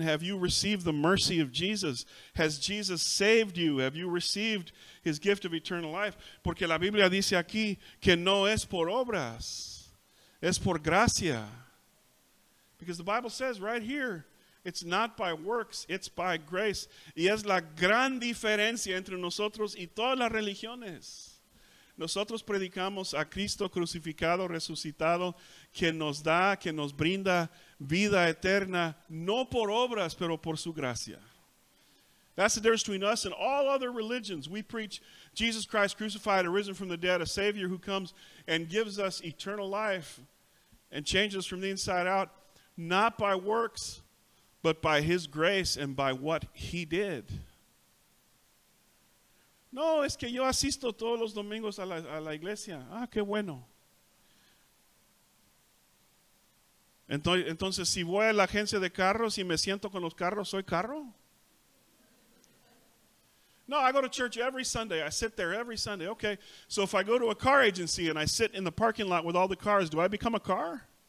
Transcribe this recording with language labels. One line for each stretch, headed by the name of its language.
English: Have you received the mercy of Jesus? Has Jesus saved you? Have you received his gift of eternal life?
Spanish: Porque la Biblia dice aquí que no es por obras, es por gracia.
English: Because the Bible says right here, It's not by works, it's by grace.
Spanish: Y es la gran diferencia entre nosotros y todas las religiones. Nosotros predicamos a Cristo crucificado, resucitado, que nos da, que nos brinda vida eterna, no por obras, pero por su gracia.
English: That's the difference between us and all other religions. We preach Jesus Christ crucified, arisen from the dead, a Savior who comes and gives us eternal life and changes us from the inside out, not by works, but by His grace and by what He did.
Spanish: No, es que yo asisto todos los domingos a la iglesia. Ah, qué bueno. Entonces, si voy a la agencia de carros y me siento con los carros, ¿soy carro?
English: No, I go to church every Sunday. I sit there every Sunday. Okay, so if I go to a car agency and I sit in the parking lot with all the cars, do I become a car?